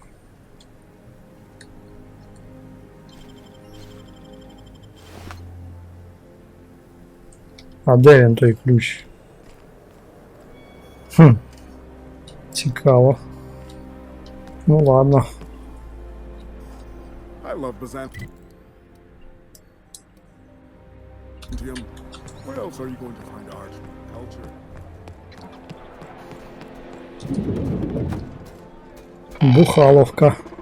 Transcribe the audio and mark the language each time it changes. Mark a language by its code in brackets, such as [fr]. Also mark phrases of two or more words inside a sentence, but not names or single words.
[uk] А де він той ключ? Цікаво. Ну ладно. [en] I love Byzantium. Where else are you going to find art and culture? [uk] Бухаловка.